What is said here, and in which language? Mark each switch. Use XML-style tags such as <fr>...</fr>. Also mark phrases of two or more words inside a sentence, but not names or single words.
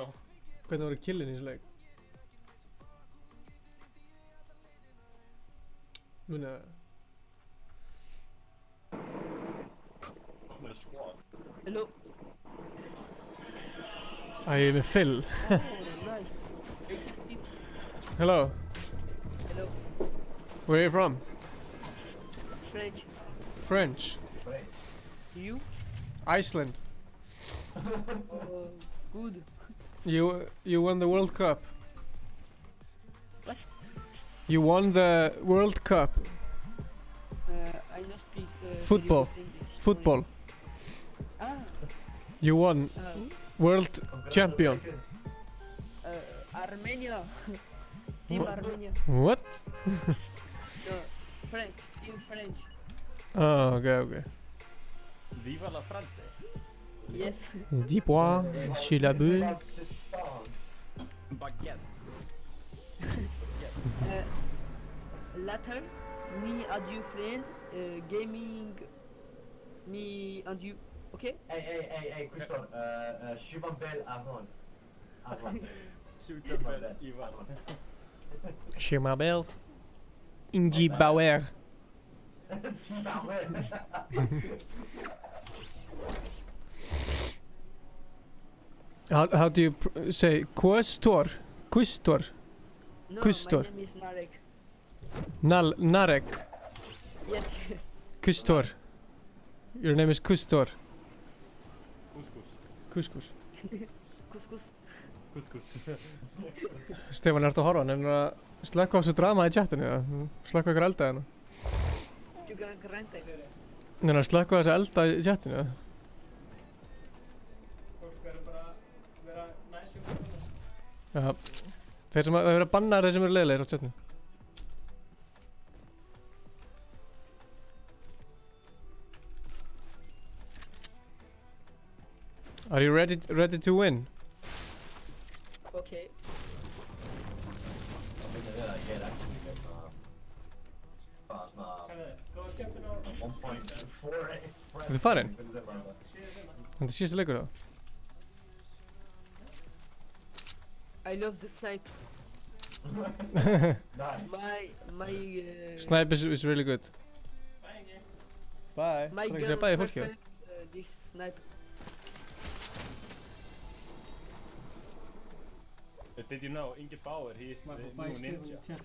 <is>Hvernig voru killin í þessu leik? Munið það? Með squad.</is> <en>Hello.</en> <is>Æ, með Phil.</is> <en>Nice. Hello. Hello. Where are you from? French. French. You? Iceland. Good. You won the World Cup. You won the World Cup. I don't speak Football. very good English. Football. Ah. You won World Champion. Armenia. Team Armenia. What? No, French. Team French. Oh, okay.</en> <fr>Viva la France.</fr> <en>Yes.</en> <fr>10 points chez la bulle.</fr> <en>Baguette. Later, me and you friend, gaming, me and you, okay?</en> <fr>Hey, Christophe, je m'appelle Aaron. Je m'appelle Ingi Bauer.</fr> <en>How do you say Questor? Questor? No, Questor. my name is Narek. Narek. Yes. Kustor. Your name is Kustor. Couscous. Couscous. Couscous.</en> <is>Stefán, ertu að horfa? Nefnir að slökka á þessu drama í chatinu, eða? Slökka ykkur elda hérna.</is> <en>You gonna grant it?</en> <is>Nefnir að slökka á þessu elda í chatinu, eða? Fólk verður bara að vera næsjum. Já. Þeir sem að vera bannar þeir sem eru leiðilegir á chatinu.</is> <en>Are you ready to win? Okay.</en> <is>Er þið farin? Þetta er síðasta leikur þá.</is> <en>I love the snipe. Nice. My Snipe is really good. Bye. My Bye. gun Bye. perfect this snipe. Did you know Ingi Bauer, he is the new ninja.</en>